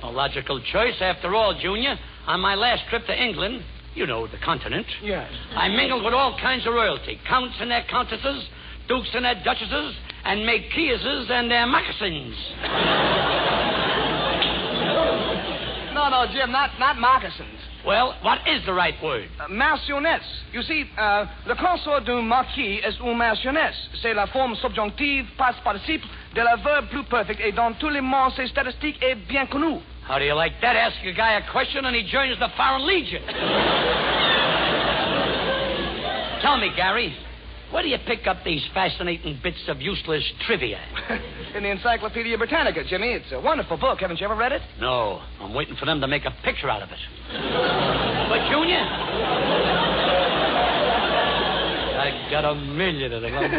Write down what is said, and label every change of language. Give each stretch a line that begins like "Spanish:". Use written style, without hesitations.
English: A logical choice, after all, Junior. On my last trip to England, you know, the continent. Yes. I mingled with all kinds of royalty. Counts and their countesses, dukes and their duchesses, and marquises and their moccasins. No, Jim, not moccasins. Well, what is the right word?
French: Marionnettes.
English: You see,
French: le consort d'un marquis est une marionnette. C'est la forme subjonctive, past participe, de la verbe plus perfect, et dans tous les mondes, c'est statistique et bien connu.
English: How do you like that? Ask a guy a question and he joins the Foreign Legion. Tell me, Gary, where do you pick up these fascinating bits of useless trivia? In the Encyclopedia Britannica, Jimmy. It's a wonderful book. Haven't you ever read it? No. I'm waiting for them to make a picture out of it. But, Junior, I got a million of them.